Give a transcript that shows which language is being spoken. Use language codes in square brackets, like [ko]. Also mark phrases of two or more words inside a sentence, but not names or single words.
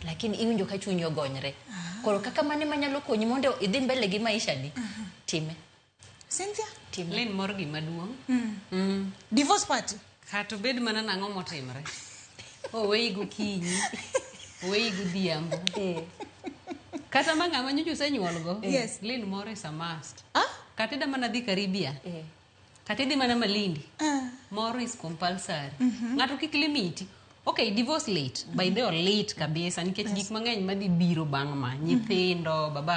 [luo] Lakini iwinjo ka chuny ogonyre. Koro kaka mane manyalo konyi mondo idhi mbele gi maisha ni. Time. Cynthia? Time. Len mor gima duong'. [en] Divorce party. [luo] Kato bed mana nang'o motimre. Owei gokinyi. Owei godhiambo. Kata mang'ama nyocha osenyuolgo. Yes. Len mor [en] is a must. [luo] Kata ida mana dhi Karibia. Kata idhi mana Malindi. Mor [en] is compulsory. [luo] Ng'ato kik limiti. Okay, divorce late. [en] By the way, [luo] late kabisa nikech gik mang'eny madhi biro bang' ma nyithindo, baba